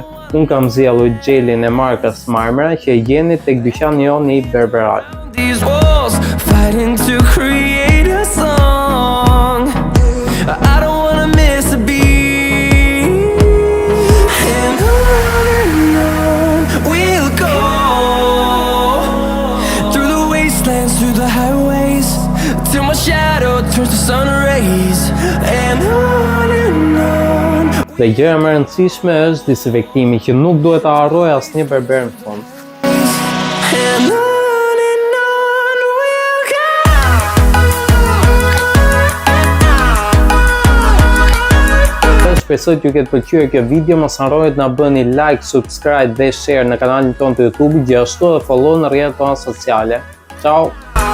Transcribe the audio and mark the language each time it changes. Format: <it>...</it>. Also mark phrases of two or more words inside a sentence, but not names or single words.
<sq>Unë kam zgjedhur gjelin e markës Marmara që e gjeni tek dyqani jonë i Berberal.</sq> <en>These walls fighting to create a song. I don't wanna miss a beat. And on we'll go. Through the wastelands, through the highways, till my shadow turns to sun rays. And on.</en> <sq>Dhe gjëja më e rëndësishme është disinfektimi që nuk duhet ta harrojë asnjë berber në fund.</sq> <en>And on we'll go.</en> <sq>Shpresoj t'ju ketë pëlqyer kjo video, mos harroni të na bëni</sq> <en>like, subscribe</en> <sq>dhe share në kanalin tonë të YouTube, gjithashtu edhe follow në rrjetet tona sociale. Ciao!</sq>